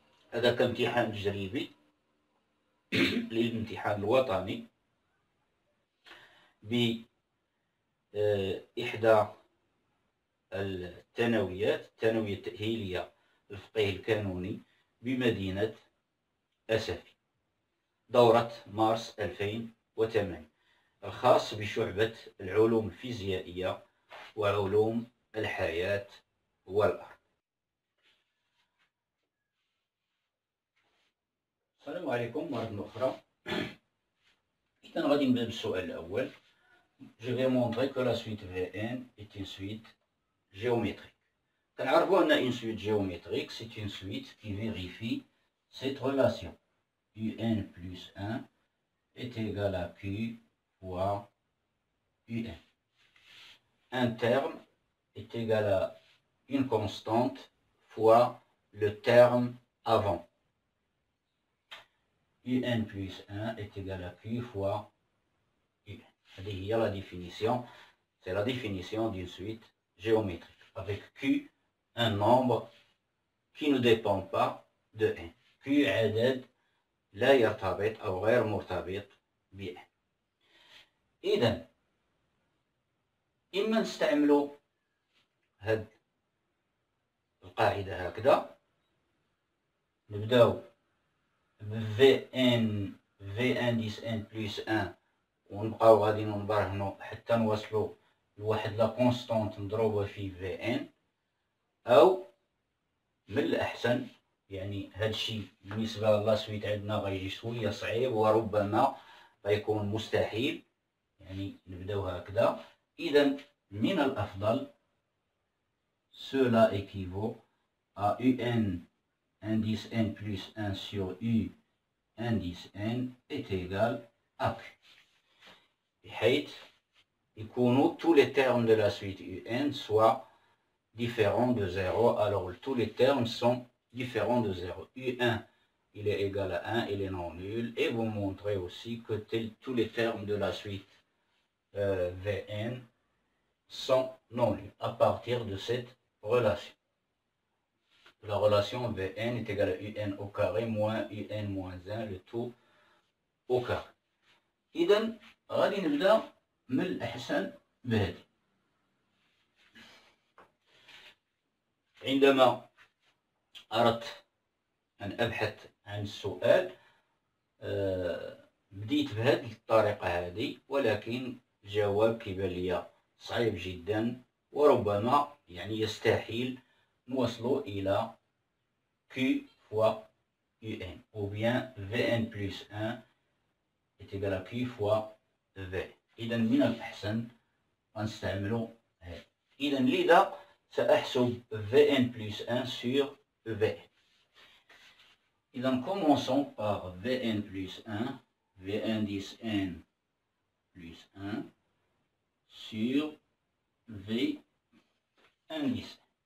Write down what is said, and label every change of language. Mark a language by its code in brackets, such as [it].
[ar] هذا كامتحان تجريبي للامتحان الوطني بإحدى الثانوية التأهيلية الفقه الكانوني بمدينة أسفي، دورة مارس 2008، الخاص بشعبة العلوم الفيزيائية وعلوم الحياة والأرض. السلام عليكم مرة أخرى. إذا غادي نبدأ بالسؤال الأول. [fr] Je vais montrer que la suite Vn est une suite géométrique. [ar] كنعرفوا أن [fr] une suite géométrique, c'est une suite qui vérifie cette relation. Un plus 1 est égal à Q fois Un. Un terme est égal à une constante fois le terme avant. Un plus 1 est égal à Q fois Un. [ar] هذه هي [fr] la définition, c'est la définition d'une suite géométrique. Avec Q, un nombre qui ne dépend pas de n. [ar] Q عدد لا يرتبط أو غير مرتبط ب n. إذا إما نستعملوا هاد القاعدة هكذا، نبداو ب Vn 10 n plus 1 ونبقاو غادي نبرهنو حتى نوصلو لواحد لا كونستونت مضروبة في Vn، أو من الأحسن يعني هادشي بالنسبة [fr] لا سويت [ar] عندنا غيجي شوية صعيب وربما غيكون مستحيل، يعني نبداو هكذا. إذا من الأفضل [fr] cela équivaut à Un 10n plus 1 sur Un 10n est égal à Q، [ar] بحيث يكونوا [fr] tous les termes de la suite Un soient différents de 0. Alors tous les termes sont différents de 0. Un il est égal à 1, il est non nul, et vous montrez aussi que tous les termes de la suite Vn sont non nuls à partir de cette relation. La relation Vn est égale à Un au carré moins Un moins 1, le tout au carré. [ar] إذا غادي نبدا من الأحسن بهذه. عندما أردت أن أبحث عن السؤال بديت بهذه الطريقة هذه، ولكن الجواب كيبان ليا صعيب جدا، وربما يعني يستحيل نوصل إلى [fr] Q fois UN ou bien Vn plus 1 est égal à Q fois V. [ar] إذا من الأحسن غنستعملو هذا. إذا لذا سأحسب [fr] Vn plus 1 sur V. [ar] إذا [fr] commençons par Vn plus 1, V indice N plus 1 sur V indice.